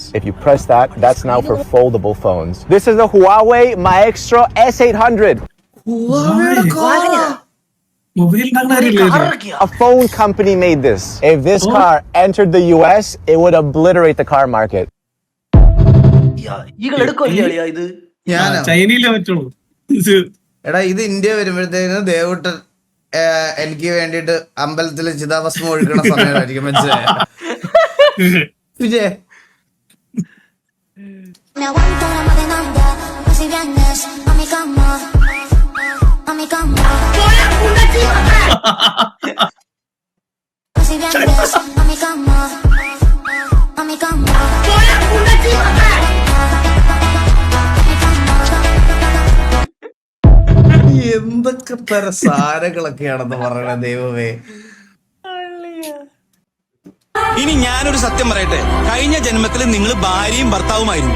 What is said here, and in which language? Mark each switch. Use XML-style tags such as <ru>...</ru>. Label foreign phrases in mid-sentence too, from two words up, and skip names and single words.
<en>If you press that, that's now for foldable phones. This is the Huawei Maestro S800.</en> <ml>ഹുവാവേയുടെ കാറാ. മൊബൈൽ</ml> <en>A phone company made this. If this car entered the US, it would obliterate the car market.</en> <ml>ഈകൾ എടുക്കുമല്ലേ അളിയാ ഇത്? ഞാനോ? ചൈനയിലേ പറ്റുള്ളൂ. എടാ ഇത് ഇന്ത്യ വരുമ്പോഴത്തേന് ദേവുട്ടൻ എനിക്ക് വേണ്ടിട്ട് അമ്പലത്തില് ചിതാഭസ്മം ഒഴുക്കണ സമയമായിരിക്കും. മനസ്സിലായ വിജയ്?</ml> <es>Me aguanto la más de nada, pues si vienes a mi cama, a mi cama. Pues si vienes a mi cama, a mi cama.</es> <ml>എന്തൊക്കെ തരം സാരങ്ങളൊക്കെയാണെന്ന് പറയണ ദൈവമേ. ഇനി ഞാനൊരു സത്യം പറയട്ടെ, കഴിഞ്ഞ ജന്മത്തിൽ നിങ്ങൾ ഭാര്യയും ഭർത്താവുമായിരുന്നു.</ml>